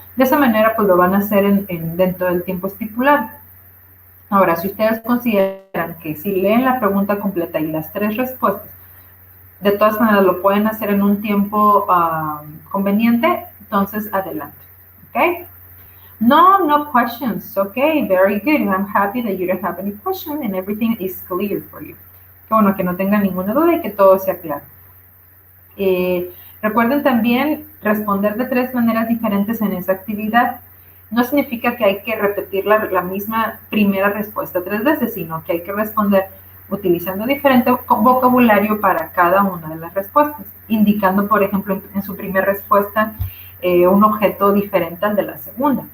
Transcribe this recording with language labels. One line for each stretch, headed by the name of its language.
Spanish: De esa manera, pues lo van a hacer dentro del tiempo estipulado. Ahora, si ustedes consideran que si leen la pregunta completa y las 3 respuestas, de todas maneras lo pueden hacer en un tiempo conveniente, entonces adelante.
English: ¿Ok? No questions. Okay, very good. I'm happy that you don't have any question and everything is clear for you.
Spanish: Qué bueno que no tengan ninguna duda y que todo sea claro. Recuerden también responder de 3 maneras diferentes en esa actividad. No significa que hay que repetir la misma primera respuesta 3 veces, sino que hay que responder utilizando diferente vocabulario para cada una de las respuestas, indicando, por ejemplo, en su primera respuesta un objeto diferente al de la segunda.